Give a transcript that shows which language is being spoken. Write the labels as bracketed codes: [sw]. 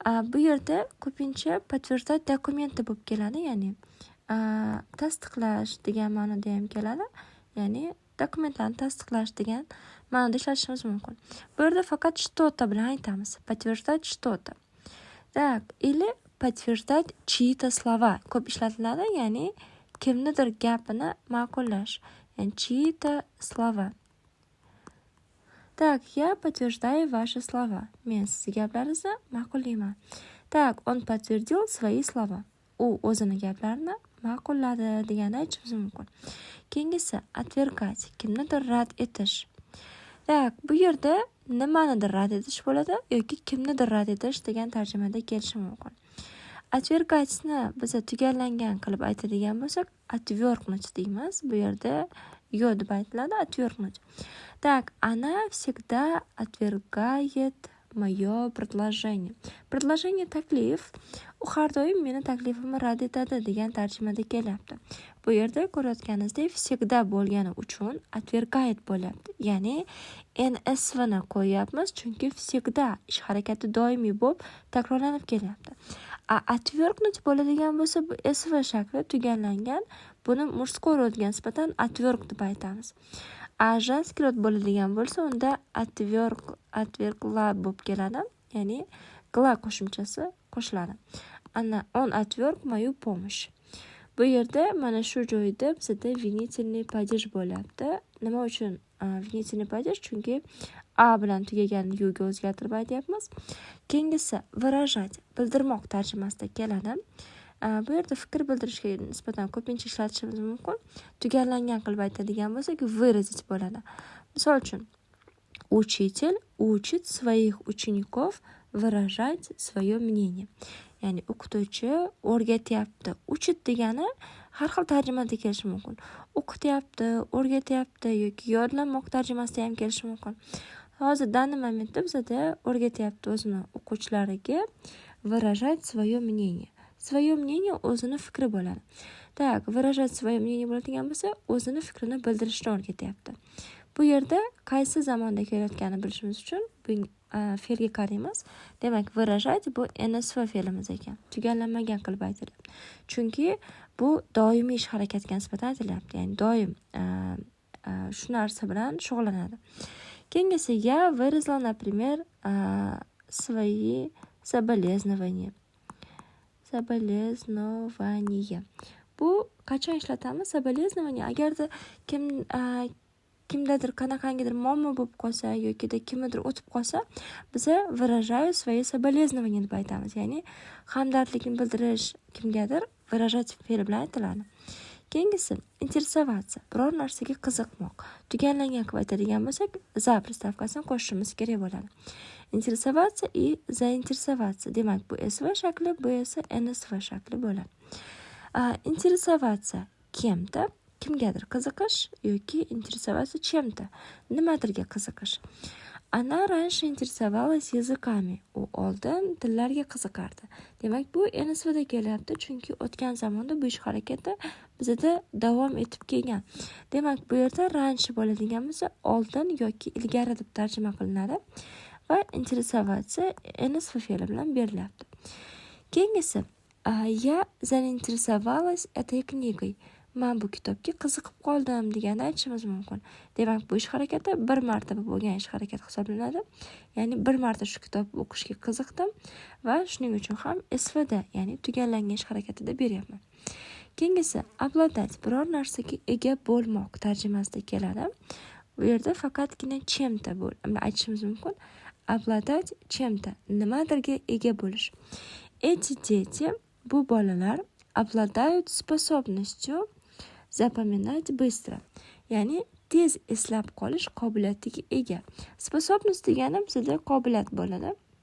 [uz] Bu yerda ko'pincha подтверждать dokumenti bo'lib keladi, ya'ni tasdiqlash degan ma'noda ham keladi. Ya'ni dokumentlarni tasdiqlash degan ma'noda ishlatishimiz mumkin. Bu yerda faqat [ru] что-то [uz] bilan aytamiz. [ru] Подтверждать что-то. Или подтверждать чьи-то слова. [uz] Ko'p ishlatiladi, ya'ni kimnidir gapini ma'qullash. Ya'ni [ru] чьи-то слова. Я подтверждаю ваши слова. [uz] Men siz gaplaringizni ma'qullayman. [ru] Он подтвердил свои слова. [uz] U o'zini gaplarini ma'qulladi deganni aytishimiz mumkin. Keyingisi отвергать, kimnidir rad etish. Bu yerda nimanidir rad etish bo'ladi yoki kimnidir rad etish degan tarjimada kelishi mumkin. Отвергать-ni biz tugallangan qilib aytadigan bo'lsak, отвергнуть deymiz. Bu yerda yo deb aytiladi, отвергнуть. [ru] Она всегда отвергает мое предложение. [uz] Предложение taklif. U har doim meni taklifimni rad etadi degan tarjimada kelyapti. Bu yerda ko'rayotganingizdek всегда bo'lgani uchun отвергает bo'lyapti. Ya'ni NSVni qo'yyapmiz, chunki всегда ish harakati doimiy bo'lib takrorlanib kelyapti. Отвергнуть bo'ladigan bo'lsa, bu SV shakli tugallangan. Buni murskoy rodga nisbatan отверг deb aytamiz. Женский rod bo'ladigan bo'lsa, unda отвергла bo'lib keladi. Ya'ni gla qo'shimchasi qo'shiladi. [ru] Он отверг мою помощь. [uz] Bu yerda mana shu joyda bizda винительный падеж bo'lyapti. Nima uchun винительный падеж? Chunki a bilan tugagan yuga o'zgartirib aytyapmiz. Keyingisi выражать, bildirmoq tarjimasida keladi. Bu yerda fikr bildirishga nisbatan ko'pincha ishlatishimiz mumkin. Tugallangan qilib aytadigan bo'lsak, выразить bo'ladi. Misol uchun, [ru] учитель учит своих учеников выражать свое мнение. [uz] Ya'ni o'qituvchi o'rgatyapti. Uchit degani har xil tarjimada kelishi mumkin. O'qityapti, o'rgatyapti yoki yodlanmoq tarjimasida ham kelishi mumkin. Hozir данный momentda bizda o'rgatyapti o'zini o'quvchilariga [ru] выражать свое мнение. Свое мнение [uz] o'zini fikri bo'ladi. [ru] Выражать свое мнение [uz] bo'ladigan bo'lsa, o'zini fikrini bildirishni o'rgatyapti. Bu yerda qaysi zamonda kelayotganini bilishimiz uchun bu fe'lga qaraymiz. Demak, выражать bu NSV fe'limiz ekan. Tugallanmagan qilib aytilyapti. Chunki bu doimiy ish harakatga nisbatan aytilyapti. Ya'ni doim shu narsa bilan shug'ullanadi. Keyingisi [ru] я выразила, например, свои соболезнования. [uz] Соболезнование. Bu qachon ishlatamiz? Соболезнование agarda kimdadir qanaqangidir muammo bo'lib qolsa yokida kimnidir o'tib qolsa, biza [ru] выражаю свои соболезнования [uz] deb aytamiz. Ya'ni hamdardlikni bildirish kimgadir выражать fe'li bilan aytiladi. Keyingisi интересоваться, biror narsaga qiziqmoq. Tugallangan qilib aytadigan bo'lsak, za приставкасini qo'shishimiz kerak bo'ladi. [ru] Интересоваться и заинтересоваться. [uz] Demak, bu SV shakli, bu esa NSV shakli bo'ladi. Интересоваться kimda, kimgadir qiziqish yoki [ru] интересоваться чем-то, [uz] nimadirga qiziqish. [ru] Она раньше интересовалась языками. [uz] U oldin tillarga qiziqardi. Demak, bu NSVda kelyapti, chunki o'tgan zamonda bu ish harakati bizda davom etib kelgan. Demak, bu yerda раньше bo'ladigan bo'lsa, oldin yoki ilgari deb tarjima qilinadi va интересоваться NSV fe'li bilan berilyapti. Keyingisi [ru] я заинтересовалась этой книгой. [uz] Men bu kitobga qiziqib qoldim deganda aytishimiz mumkin. Demak, bu ish harakati bir marta bo'lgan ish harakati hisoblanadi. Ya'ni bir marta shu kitobni o'qishga qiziqdim va shuning uchun ham SVda, ya'ni tugallangan ish harakatida beryapman. Keyingisi обладать, biror narsaga ega bo'lmoq tarjimasida keladi. Bu yerda faqatgina чем-то aytishimiz mumkin. [ru] Обладать чем-то, [uz] nimadirga ega bo'lish. [ru] Эти дети, [uz] bu bolalar [ru] обладают способностью запоминать быстро. [uz] Ya'ni tez eslab qolish qobiliyatiga ega. Способность degani bizda qobiliyat bo'ladi.